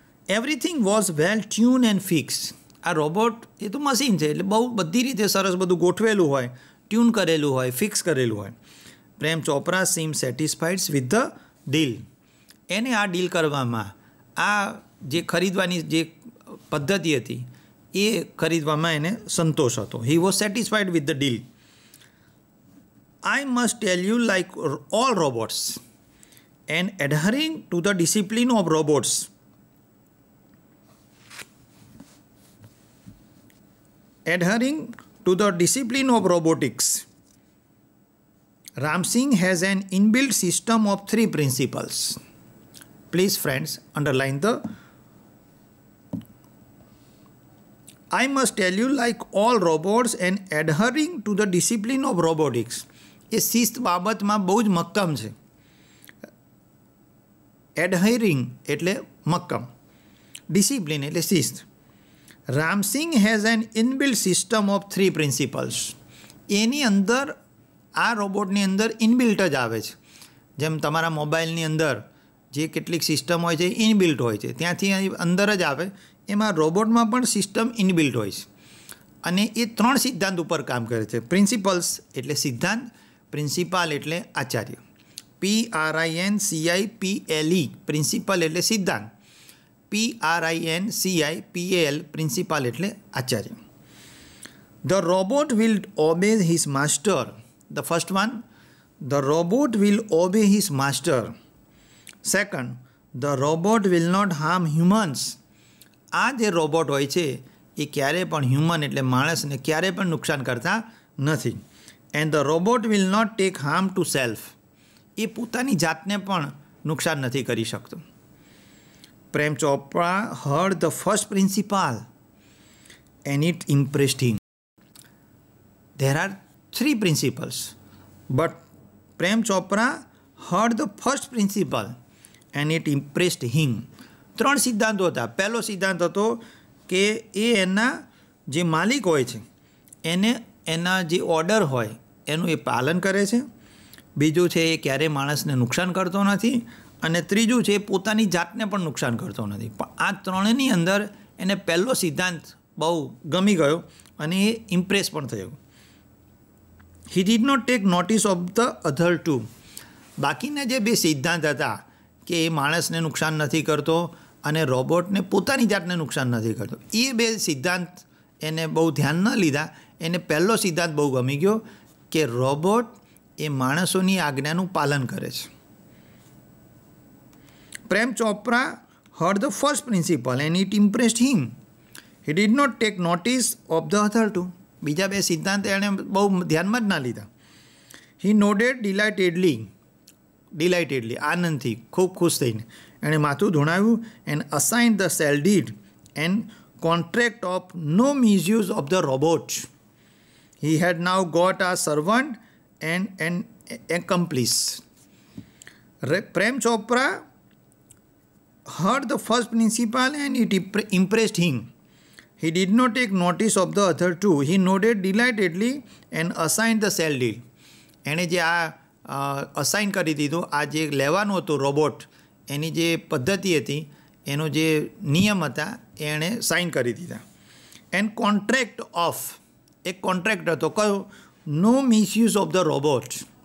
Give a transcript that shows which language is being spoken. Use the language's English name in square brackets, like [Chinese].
[English] Everything was well tune and fix. [Gujarati] આ robot એ તો machine છે એટલે બહુ બધી રીતે સરસ બધું ગોઠવેલું હોય, ટ્યુન કરેલું હોય, ફિક્સ કરેલું હોય. [English] Prem Chopra seem satisfied with the deal. [Gujarati] એને આ ડીલ કરવામાં, આ જે ખરીદવાની જે પદ્ધતિ હતી એ ખરીદવામાં એને સંતોષ હતો. [English] He was satisfied with the deal. I must tell you, like all robots, and adhering to the discipline of robots, adhering to the discipline of robotics, Ramsing has an inbuilt system of 3 principles. Please, friends, underline the. I must tell you, like all robots and adhering to the discipline of robotics, [Gujarati] એ શિસ્ત બાબતમાં બહુ જ મક્કમ છે. એડહરિંગ એટલે મક્કમ, discipline એટલે શિસ્ત. Ramsing has an inbuilt system of 3 principles. એની અંદર આ રોબોટની અંદર ઇનબિલ્ટ જ આવે છે. જેમ તમારા મોબાઈલની અંદર જે કેટલીક સિસ્ટમ હોય છે ઇનબિલ્ટ હોય છે, ત્યાંથી અંદર જ આવે, એમાં રોબોટમાં પણ સિસ્ટમ ઇનબિલ્ટ હોય છે. અને એ 3 સિદ્ધાંત ઉપર કામ કરે છે. પ્રિન્સિપલ્સ એટલે સિદ્ધાંત, પ્રિન્સિપાલ એટલે આચાર્ય. PRINCIPLE પ્રિન્સિપલ એટલે સિદ્ધાંત, PRINCIPAL પ્રિન્સિપાલ એટલે Acharya. [English] The robot will obey his master. The first one, the robot will obey his master. Second, the robot will not harm humans. [Gujarati] આ જે રોબોટ હોય છે એ ક્યારેય પણ હ્યુમન એટલે માણસને ક્યારેય પણ નુકસાન કરતા નથી. [English] And the robot will not take harm to self. [Gujarati] એ પોતાની જાતને પણ નુકસાન નથી કરી શકતો. [English] Prem Chopra heard the first principle and it impressed him. There are 3 principles, but Prem Chopra heard the first principle and it impressed him. [Gujarati] 3 સિદ્ધાંતો હતા. પહેલો સિદ્ધાંત હતો કે એ એના જે માલિક હોય છે એને એના જે ઓર્ડર હોય એનું એ પાલન કરે છે. બીજું છે એ ક્યારેય માણસને નુકસાન કરતો નથી. અને ત્રીજું છે એ પોતાની જાતને પણ નુકસાન કરતો નથી. પણ આ ત્રણેયની અંદર એને પહેલો સિદ્ધાંત બહુ ગમી ગયો અને એ ઇમ્પ્રેસ પણ થયો. [English] He did not take notice of the other 2. [Gujarati] બાકીના જે 2 સિદ્ધાંત હતા કે એ માણસને નુકસાન નથી કરતો અને રોબોટને પોતાની જાતને નુકસાન નથી કરતો, એ 2 સિદ્ધાંત એને બહુ ધ્યાન ન લીધા. એને પહેલો સિદ્ધાંત બહુ ગમી ગયો કે રોબોટ એ માણસોની આજ્ઞાનું પાલન કરે છે. [English] Prem Chopra heard the first principle and it impressed him. He did not take notice of the other 2. [Gujarati] બીજા 2 સિદ્ધાંત એણે બહુ ધ્યાનમાં જ ના લીધા. [English] he nodded delightedly [Gujarati] આનંદથી, ખૂબ ખુશ થઈને એણે માથું ધોણાવ્યું. [English] And assign the sale deed and contract of no misuse of the robot. He had now got a servant and an accomplice. Prem Chopra heard the first principle and it impressed him. He did not take notice of the other 2. He nodded delightedly and assigned the cell deal. [Gujarati] એણે જે આ assign કરી દીધું, આ જે લેવાનું હતું રોબોટ, એની જે પદ્ધતિ હતી, એનો જે નિયમ હતા એણે સાઇન કરી દીધા. [English] and contract of, [Gujarati] એક કોન્ટ્રાક્ટ હતો કયો, [English] No misuse of the robot.